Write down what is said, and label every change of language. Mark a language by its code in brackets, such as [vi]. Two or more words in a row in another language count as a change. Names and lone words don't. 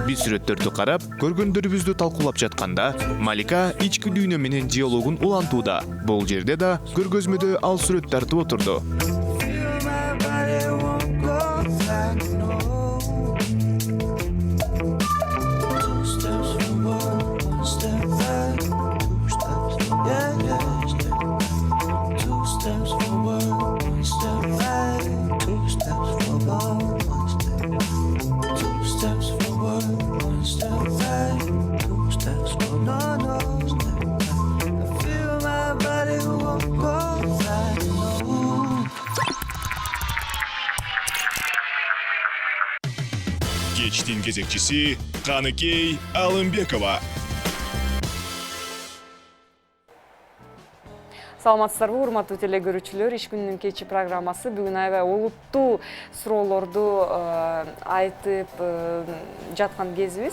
[ky] Биз сүрөттөрдү карап, көргөндөрүбүздү талкуулап жатканда, Малика ички дүйнө менен диалогун улантууда. Бул жерде да көргөзмөдө ал сүрөт тартып отурду. [en] Feel my body won't go back, no. Two steps forward, one step back. Two steps, yeah, yeah. Two steps forward, one step back. Two steps forward, one step back. Two steps forward, one step back. Two steps forward, no. I feel my body won't go back, no. [ky] Кечтин кезекчиси Каныкей Алымбекова. Саламатсыздарбы, урматтуу телегөрүүчүлөр. Иш күнүнүн кечи программасы бүгүн аябай олуттуу суроолорду айтып жаткан кезибиз.